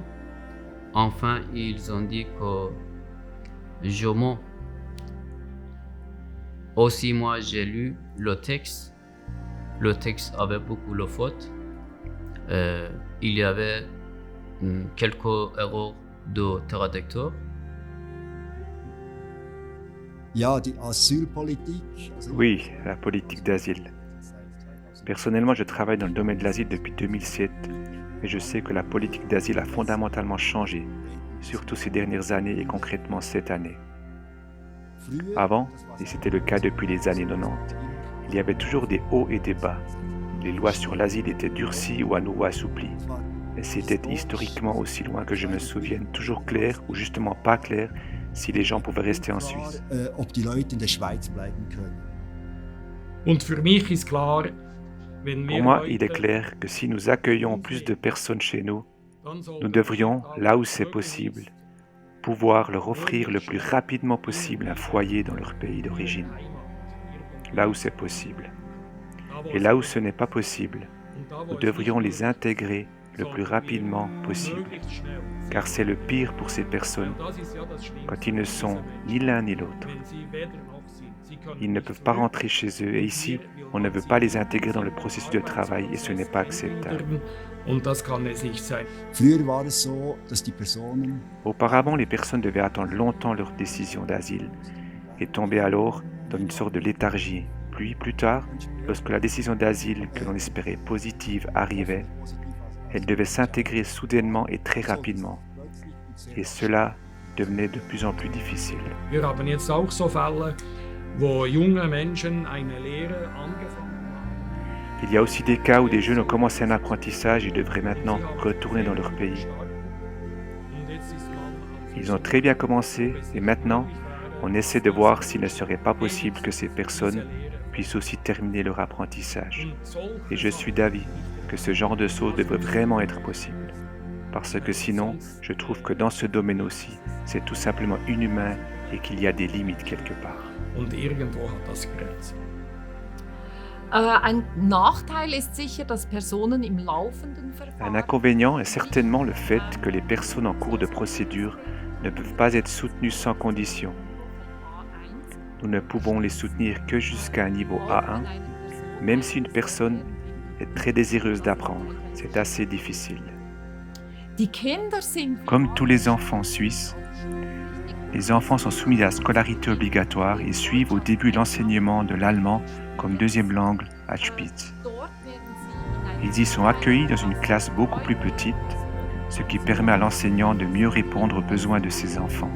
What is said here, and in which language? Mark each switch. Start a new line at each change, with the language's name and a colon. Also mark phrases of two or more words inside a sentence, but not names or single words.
French: Enfin, ils ont dit que je mens. Aussi, moi, j'ai lu le texte. Le texte avait beaucoup de fautes. Il y avait quelques erreurs de traducteur.
German: Ja, die Asylpolitik.
French: Oui, la politique d'asile. Personnellement, je travaille dans le domaine de l'asile depuis 2007 et je sais que la politique d'asile a fondamentalement changé, surtout ces dernières années et concrètement cette année. Avant, et c'était le cas depuis les années 90, il y avait toujours des hauts et des bas. Les lois sur l'asile étaient durcies ou à nouveau assouplies. Et c'était historiquement, aussi loin que je me souvienne, toujours clair ou justement pas clair si les gens pouvaient rester en Suisse.
German: Ob die Leute in der Schweiz bleiben können. Und für mich ist klar, wenn
French: Pour
German: wir
French: moi,
German: heute
French: il est clair que si nous accueillons plus de personnes chez nous,
German: dann soll
French: nous devrions, là où c'est possible, pouvoir leur offrir le plus rapidement possible un foyer dans leur pays d'origine. Là où c'est possible. Et là où ce n'est pas possible, nous devrions les intégrer le plus rapidement possible, car c'est le pire pour ces personnes quand ils ne sont ni l'un ni l'autre. Ils ne peuvent pas rentrer chez eux et ici, on ne veut pas les intégrer dans le processus de travail et ce n'est pas acceptable.
German: Und das kann es nicht sein. Früher war es so, dass die Personen
French: Auparavant, les personnes devaient attendre longtemps leur décision d'asile et tombaient alors dans une sorte de léthargie. Puis, plus tard, lorsque la décision d'asile que l'on espérait positive arrivait, elle devait s'intégrer soudainement et très rapidement. Et cela devenait de plus en plus difficile.
German: Wir haben jetzt auch so Fälle, wo junge Menschen eine Lehre angefangen haben.
French: Il y a aussi des cas où des jeunes ont commencé un apprentissage et devraient maintenant retourner dans leur pays.
German: Und jetzt ist man
French: Ils ont très bien commencé et maintenant, on essaie de voir s'il ne serait pas possible que ces personnes puissent aussi terminer leur apprentissage. Et je suis d'avis que ce genre de choses devrait vraiment être possible. Parce que sinon, je trouve que dans ce domaine aussi, c'est tout simplement inhumain et qu'il y a des limites quelque part.
German: Und irgendwo hat das Grenzen. Ein Nachteil ist sicher, dass Personen im laufenden
French: Un
German: Verfahren
French: inconvénient est certainement le fait que les personnes en cours de procédure ne peuvent pas être soutenues sans condition. Nous ne pouvons les soutenir que jusqu'à un niveau A1, même si une personne est très désireuse d'apprendre. C'est assez difficile.
German: Die Kinder sind
French: Comme tous les enfants suisses, Les enfants sont soumis à la scolarité obligatoire et suivent au début l'enseignement de l'allemand comme deuxième langue à Spitz. Ils y sont accueillis dans une classe beaucoup plus petite, ce qui permet à l'enseignant de mieux répondre aux besoins de ses enfants.